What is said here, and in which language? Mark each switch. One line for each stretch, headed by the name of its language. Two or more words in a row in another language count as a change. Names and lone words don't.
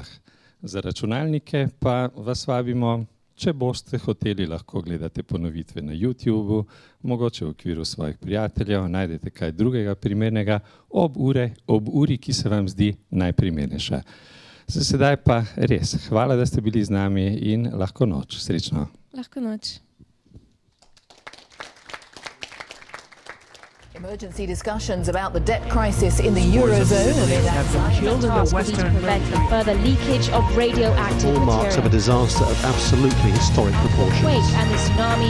Slovenian: Za računalnike pa vas vabimo, če boste hoteli, lahko gledate ponovitve na YouTubu, mogoče v okviru svojih prijateljev, najdete kaj drugega primernega ob uri, ki se vam zdi najprimernejša. Za sedaj pa res, hvala, da ste bili z nami in lahko noč. Srečno. Lahko noč.
English: Emergency discussions about the debt crisis in the Eurozone amid further leakage of radioactive Hallmarks of a disaster of absolutely historic proportions. Quake and the tsunami.